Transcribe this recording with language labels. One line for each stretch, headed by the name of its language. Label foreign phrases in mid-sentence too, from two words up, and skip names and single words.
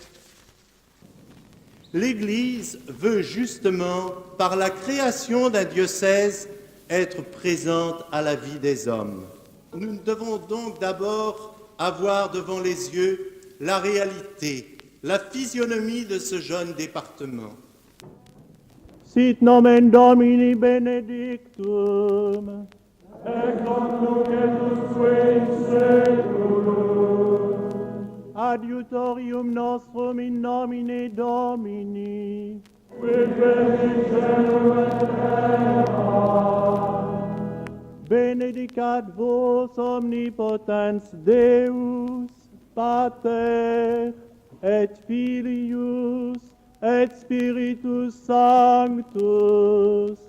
French: L'Église veut justement, par la création d'un diocèse, être présente à la vie des hommes. Nous devons donc d'abord avoir devant les yeux la réalité, la physionomie de ce jeune département.
Latin: Sit nomen Domini benedictum, et non nunc et usque in seculum. Adiutorium nostrum in nomine Domini, qui benedicere et benedicat vos omnipotens Deus, Pater, et Filius, et Spiritus Sanctus.